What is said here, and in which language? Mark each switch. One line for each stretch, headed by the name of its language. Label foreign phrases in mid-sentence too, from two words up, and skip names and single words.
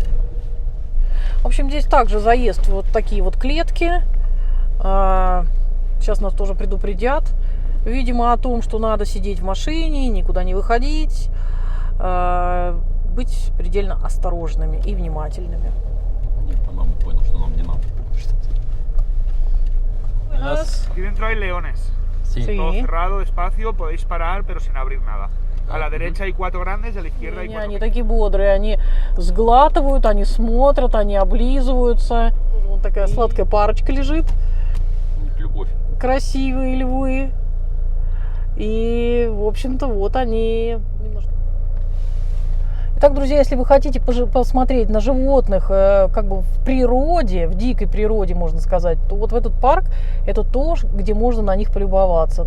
Russian: В общем, здесь также заезд вот такие вот клетки. Сейчас нас тоже предупредят, видимо, о том, что надо сидеть в машине, никуда не выходить, быть предельно осторожными и внимательными. Нет, по-моему, понял, что нам не надо.
Spanish: Aquí dentro hay leones. Sí. Todo Sí. cerrado, despacio, podéis parar, pero sin abrir nada. A la derecha hay 4 grandes, a la izquierda hay
Russian: Не,
Spanish: 4
Russian: они такие бодрые, они сглатывают, они смотрят, они облизываются. Вон такая сладкая парочка лежит, Любовь. красивые львы. И, в общем-то, вот они немножко. Итак, друзья, если вы хотите посмотреть на животных как бы в природе, в дикой природе, можно сказать, то вот в этот парк это то, где можно на них полюбоваться.